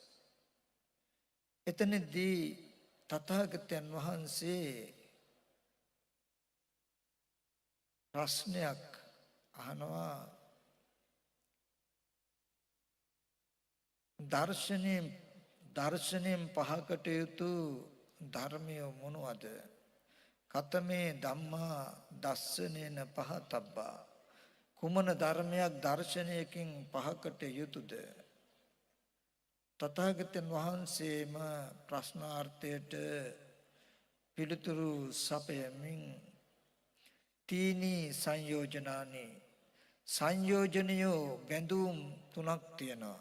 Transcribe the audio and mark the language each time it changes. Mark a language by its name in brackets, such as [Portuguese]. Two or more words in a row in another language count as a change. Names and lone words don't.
[Sinhala] එතනදී තථාගතයන් වහන්සේ ප්‍රශ්නයක් අහනවා දර්ශනයෙන් පහකට යුතු ධර්මය මොනවද? [Pali] කතමේ ධම්මා දස්සනේන පහතබ්බා. [Sinhala] කුමන ධර්මයක් දර්ශනයකින් පහකට යුතුද? තථාගතයන් වහන්සේම ප්‍රශ්නාර්ථයට පිළිතුරු සපයමින් [Pali] තීනි සංයෝජනානි සංයෝජනියෝ [Sinhala] බැඳුම් තුනක් තියෙනවා.